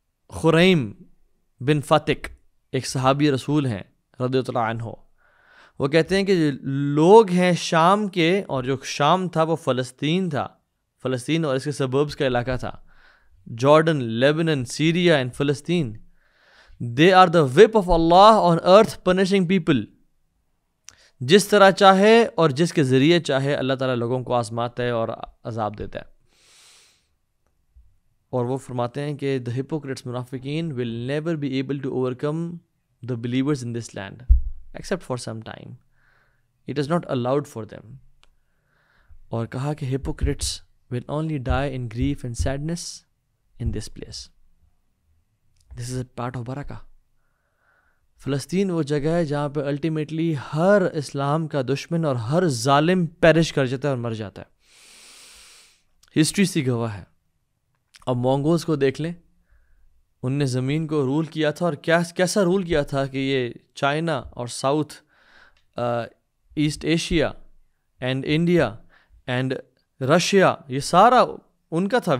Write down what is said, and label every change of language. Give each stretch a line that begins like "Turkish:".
Urdu: خریم بن فتق ایک صحابی رسول ہیں رضی اللہ عنہ، وہ کہتے ہیں کہ لوگ ہیں شام کے، اور جو شام تھا وہ فلسطین تھا، فلسطین اور اس کے سبربس کا علاقہ تھا، جارڈن، لیبنن، سیریا اینڈ فلسطین.
English: They are the whip of Allah on earth punishing people.
Urdu: جس طرح چاہے اور جس کے ذریعے چاہے اللہ تعالیٰ لوگوں کو آزماتا ہے اور عذاب دیتا ہے. اور وہ فرماتے ہیں کہ
English: the hypocrites منافقین will never be able to overcome the believers in this land except for some time. It is not allowed for them.
Urdu: اور کہا کہ
English: hypocrites will only die in grief and sadness in this place. This is a part of barakah.
Urdu: فلسطین وہ جگہ ہے جہاں پہ ultimately ہر اسلام کا دشمن اور ہر ظالم پیرش کر جاتا ہے اور مر جاتا ہے. ہسٹری سی گواہ ہے. اب مونگولز کو دیکھ لیں، ان نے زمین کو رول کیا تھا، اور کیسا رول کیا تھا کہ یہ چائنا اور south asset Asia and India and Russia, یہ سارا ان کا تھا.